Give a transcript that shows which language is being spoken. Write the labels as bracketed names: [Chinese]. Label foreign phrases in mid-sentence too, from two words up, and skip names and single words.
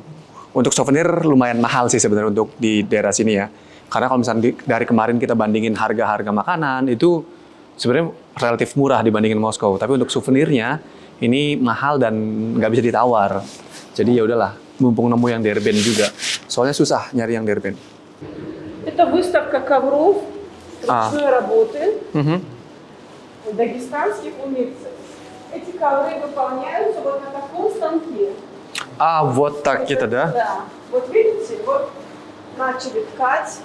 [Indonesian] Untuk souvenir lumayan mahal sih sebenarnya untuk di daerah sini ya. Karena kalau misalnya dari kemarin kita bandingin harga-harga makanan, itu sebenarnya relatif murah dibandingin Moskow. Tapi untuk souvenirnya, ini mahal dan nggak bisa ditawar. Jadi ya udahlah, mumpung nemu yang derben juga. Soalnya susah nyari yang derben. [Russian] Это выставка ковров ручной работы дагестанских умельцев. Эти ковры выполняются вот на таком станке. Ah, вот так [Indonesian] gitu dah. [Russian] Да. Вот видите, вот начали ткать.